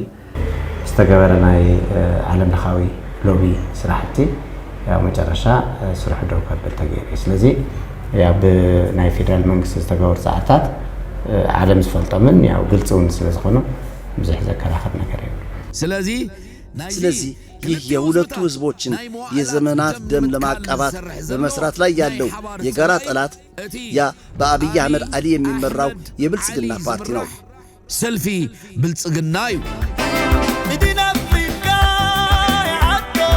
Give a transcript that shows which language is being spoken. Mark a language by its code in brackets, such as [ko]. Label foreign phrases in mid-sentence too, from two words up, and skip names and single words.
[ti] ዝተገበረ ናይ ዓለም ለኻዊ ሎቢ ስራሕቲ [am] ያው መጨረሻ [ti] ስራሕ ደው ከበል ተገይሩ። ስለዚ ያው ብናይ ፌደራል መንግስቲ ዝተገበሩ ፃዕታት ዓለም ዝፈልጦምን ያው ግልፂ እውን ስለ ዝኾኑ ብዙሕ ዘከራኸር ነገር እዩ። [am] ስለዚህ ይህ የሁለቱ ህዝቦችን የዘመናት ደም ለማቃባት በመስራት ላይ ያለው የጋራ ጠላት ያ በአብይ አህመድ አሊ የሚመራው የብልጽግና ፓርቲ ነው። [ti] ሰልፊ ብልጽግና እዩ